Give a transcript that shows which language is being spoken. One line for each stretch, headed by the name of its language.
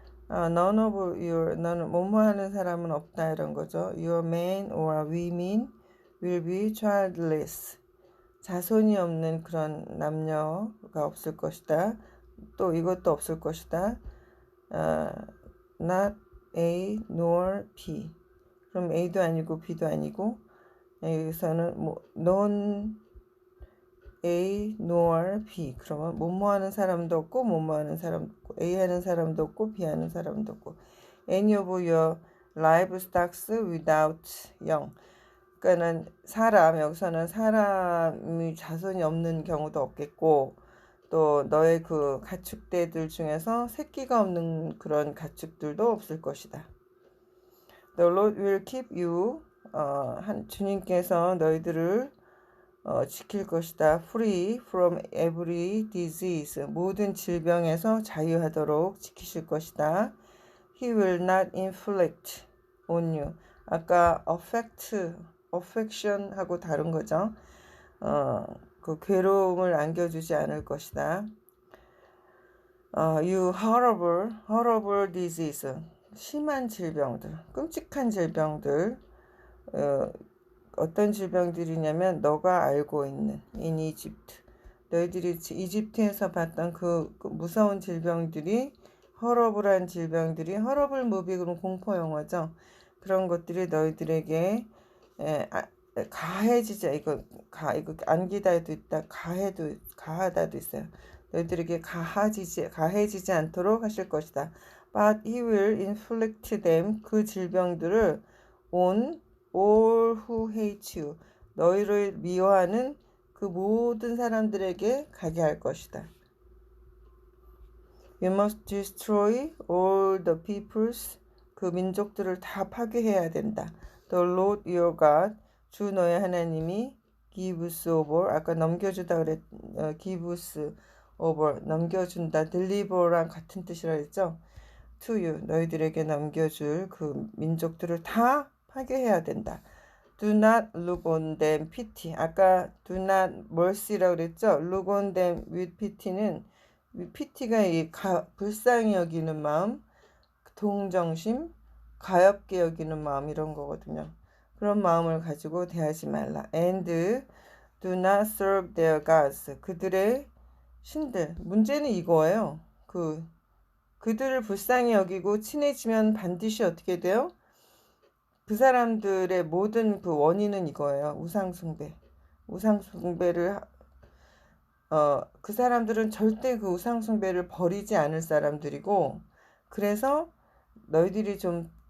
English: None of
Korean: 너는 뭐뭐하는 사람은 없다 이런 거죠.
English: Your men or women will be childless.
Korean: 자손이 없는 그런 남녀가 없을 것이다. 또 이것도 없을 것이다.
English: Not A nor B.
Korean: 그럼 A도 아니고 B도 아니고, 여기서는
English: non A nor B.
Korean: 그러면 뭐뭐하는 사람도 없고 뭐뭐하는 사람도 없고, A 하는 사람도 없고 B 하는 사람도 없고.
English: Any of your livestocks without young.
Korean: 그러니까는 여기서는 사람이 자손이 없는 경우도 없겠고, 또 너의 그 가축대들 중에서 새끼가 없는 그런 가축들도 없을 것이다.
English: The Lord will keep you.
Korean: 주님께서 너희들을 지킬 것이다.
English: Free from every disease.
Korean: 모든 질병에서 자유하도록 지키실 것이다.
English: He will not inflict on you.
Korean: 아까 affection 하고 다른 거죠. 그 괴로움을 안겨주지 않을 것이다.
English: You horrible disease.
Korean: 심한 질병들, 끔찍한 질병들. 어떤 질병들이냐면 너가 알고 있는
English: in Egypt.
Korean: 너희들이 이집트에서 봤던 그 무서운 질병들이, 허러블한 질병들이, 허러블 무비는 공포 영화죠. 그런 것들이 너희들에게 가해지자. 이거 안기다도 있다. 가하다도 있어요. 너희들에게 가해지지 않도록 하실 것이다.
English: But he will inflict them.
Korean: 그 질병들을
English: on all who hate you.
Korean: 너희를 미워하는 그 모든 사람들에게 가게 할 것이다.
English: You must destroy all the peoples.
Korean: 그 민족들을 다 파괴해야 된다.
English: The Lord your God.
Korean: 주 너의 하나님이
English: gives over.
Korean: 아까 넘겨주다 gives over. 넘겨준다. deliver랑 같은 뜻이라 했죠.
English: To you.
Korean: 너희들에게 넘겨줄 그 민족들을 다 파괴해야 된다.
English: Do not look on them pity.
Korean: 아까
English: do not mercy라고 그랬죠. Look on them with pity
Korean: 는, pity가 불쌍히 여기는 마음, 동정심, 가엾게 여기는 마음 이런 거거든요. 그런 마음을 가지고 대하지 말라.
English: And do not serve their gods.
Korean: 그들의 신들. 문제는 이거예요. 그들을 불쌍히 여기고 친해지면 반드시 어떻게 돼요? 그 사람들의 모든 그 원인은 이거예요. 우상숭배를 그 사람들은 절대 그 우상숭배를 버리지 않을 사람들이고, 그래서 너희들이 좀